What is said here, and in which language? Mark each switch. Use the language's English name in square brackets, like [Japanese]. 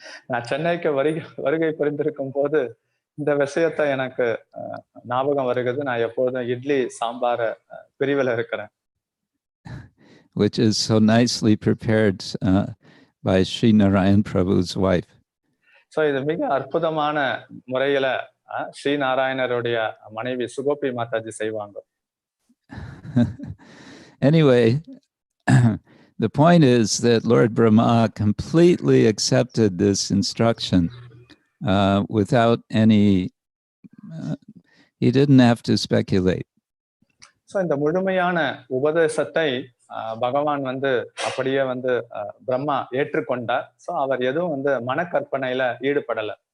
[Tamil] நான் சென்னைக்கு வருகை புரிந்திருக்கும் போது இந்த விஷயத்தை எனக்கு ஞாபகம் வருகிறது. நான் எப்போதும் இட்லி சாம்பார பிரிவில் இருக்கிறேன். [English] Which is so nicely prepared by Sri Narayan Prabhu's wife. [Tamil] So இது மிக அற்புதமான முறையில ஸ்ரீ நாராயணருடைய மனைவி சுகோபி மாதாஜி செய்வாங்க. [English] Anyway, the point is that Lord Brahma completely accepted this instruction without any, he didn't have to speculate. [Tamil] So இந்த முழுமையான உபதேசத்தை பகவான் வந்து அப்படியே வந்து பிரம்மா ஏற்றுக்கொண்டார். So அவர் எதுவும் வந்து மனக்கற்பனையில ஈடுபடல.